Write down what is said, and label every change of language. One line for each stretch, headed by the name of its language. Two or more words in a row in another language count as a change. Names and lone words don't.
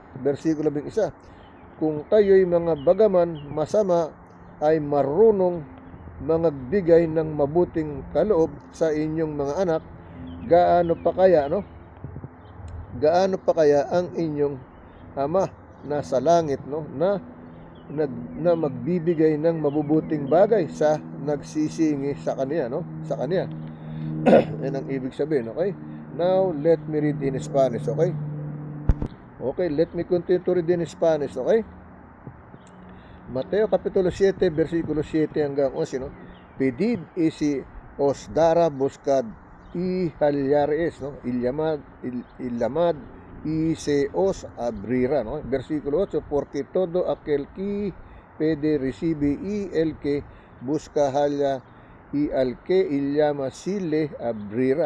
Filipino: Versikulo 11, kung kayo'y mga bagaman masama ay marunong mangagbigay ng mabuting kaloob sa inyong mga anak, gaano pa kaya, no? Gaano pa kaya ang inyong Ama na sa langit, no, na magbibigay ng mabubuting bagay sa nagsisingi sa kanya, no? Sa kanya. Yan ang ibig sabihin, okay?
English: Now, let me read in Spanish, okay? Okay, let me continue to read in Spanish, okay?
Filipino: Mateo Kapitulo 7, versikulo 7 hanggang 11, no?
Spanish: Pedid y si os dará, buscad y hallaréis, no? Ilamad y se os abrirá, no? Versikulo 8, porque todo aquel que pide recibe y el que busca halla y al que llama si le abrirá.